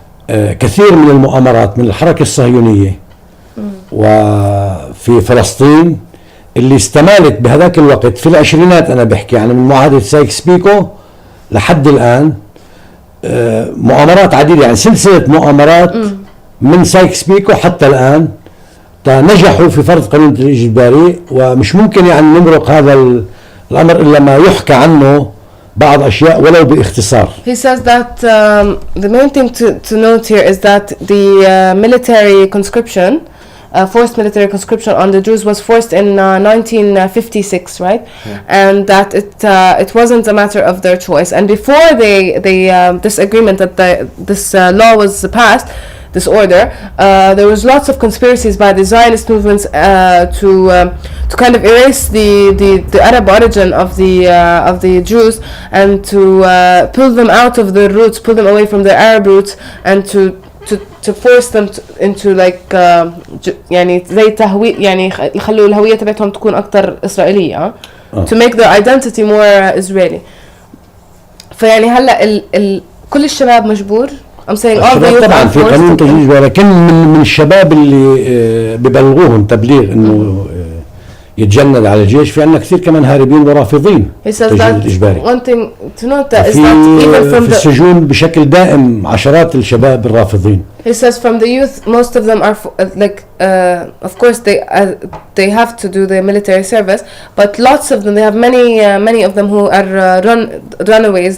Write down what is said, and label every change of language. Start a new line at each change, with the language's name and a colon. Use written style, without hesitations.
Arabic: كثير من المؤامرات من الحركة الصهيونية وفي فلسطين اللي استمالت بهذاك الوقت في العشرينات، أنا بحكي يعني من معاهدة سايكس-بيكو لحد الآن، مؤامرات عديدة، يعني سلسلة مؤامرات من سايكس-بيكو حتى الآن نجحوا في فرض قانون الإجباري. ومش ممكن يعني نمرق هذا الأمر إلا ما يحكى عنه بعض أشياء ولو باختصار.
English: He says that the main thing to note here is that the military conscription forced military conscription on the Druze was forced in 1956, right? Yeah. And that it wasn't a matter of their choice. And before this agreement that this law was passed, this order, there was lots of conspiracies by the Zionist movements to kind of erase the Arab origin of the Jews and to pull them out of their roots, pull them away from their Arab roots, and to force them into like
Arabic: يعني زي تهوية يعني يخلوا الهوية تبعتهم تكون أكتر إسرائيلية
English: to make their identity more Israeli.
Arabic: فيعني هلا كل الشباب مجبور.
English: I'm saying all the youth
Arabic: طبعا في قانون تجنيد إجباري، لكن من الشباب اللي ببلغوهم تبليغ إنه يتجند على الجيش، في عندنا كثير كمان هاربين ورافضين التجنيد الإجباري.
English: One thing to note that is that even from
Arabic: في السجون بشكل دائم عشرات الشباب الرافضين.
English: He says from the youth, most of them are like, of course they have to do the military service, but lots of them, they have many of them who are runaways.